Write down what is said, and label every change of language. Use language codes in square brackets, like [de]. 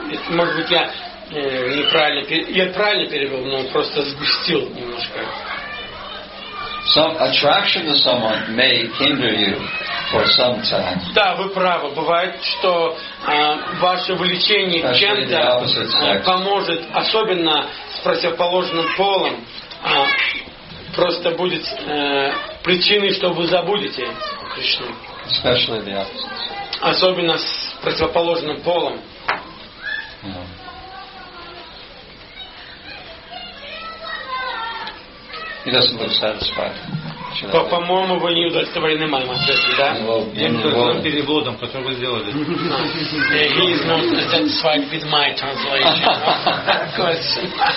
[ru] Может быть, я правильно перевел, но просто сгустил немножко. [en] Some attraction to someone may hinder you for some time. [ru] Да, вы правы. Бывает, что ваше влечение к чем-то поможет, особенно с противоположным полом, просто будет причиной, что вы забудете Кришну. [en] Especially the opposites. [ru] Особенно с противоположным полом. [en] He doesn't look satisfied. [ru] По-моему, вы не удовлетворены моим ответом, да? Переводом, который вы сделали. [en] He is not satisfied with my translation of that question.